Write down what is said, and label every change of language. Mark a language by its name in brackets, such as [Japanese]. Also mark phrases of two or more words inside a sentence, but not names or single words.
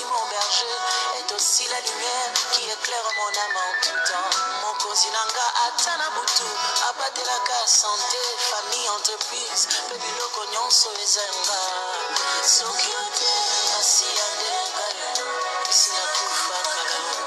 [French] mon berger est aussi la lumière qui éclaire mon âme en tout temps [Lingala] mokonzi nanga ata na butu abatelaka [French] santé famille entreprise [Lingala] mpe biloko nyonso eza yanga soki ote kasi ya ndenga esi nakufa kala